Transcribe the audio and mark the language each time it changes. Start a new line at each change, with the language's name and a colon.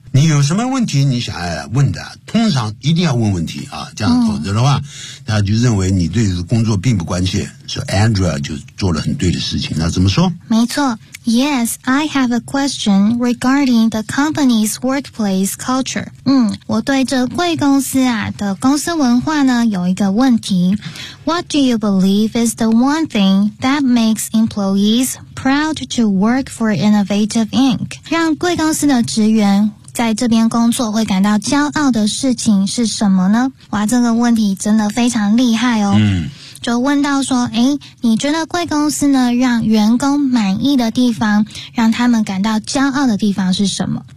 Chinese: 你有什么问题你想要问的通常一定要问问题啊，这样否则的话他就认为你对工作并不关切所以 Andrea 就做了很对的事情那怎么说没错
English: Yes, I have a question regarding the company's workplace culture.
Chinese: 我对这贵公司啊的公司文化呢有一个问题。
English: What do you believe is the one thing that makes employees proud to work for Innovative Inc?
Chinese: 让贵公司的职员在这边工作会感到骄傲的事情是什么呢？哇，这个问题真的非常厉害哦。就问到说你觉得贵公司呢让员工满意的地方让他们感到骄傲的地方是什么